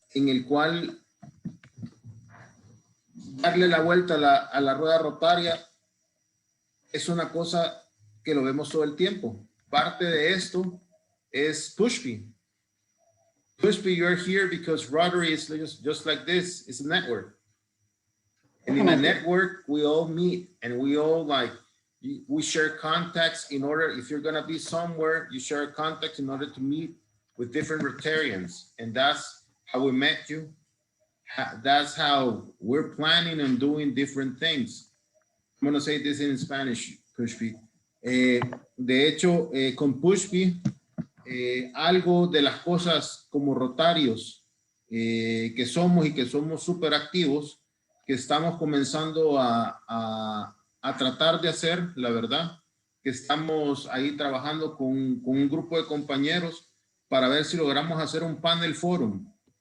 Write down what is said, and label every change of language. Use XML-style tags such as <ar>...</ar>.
<es>en el cual darle la vuelta a la rueda rotaria es una cosa que lo vemos todo el tiempo. Parte de esto es Pushpi.</es> <en>Pushpi, you're here because Rotary is just like this. It's a network. And in a network, we all meet and we all we share contacts in order, if you're gonna be somewhere, you share contacts in order to meet with different Rotarians. And that's how we met you. That's how we're planning on doing different things. I'm gonna say this in Spanish, Pushpi.</en> <es>De hecho, con Pushpi, algo de las cosas como rotarios que somos y que somos súper activos, que estamos comenzando a tratar de hacer, la verdad, que estamos ahí trabajando con un grupo de compañeros para ver si logramos hacer un panel forum</es>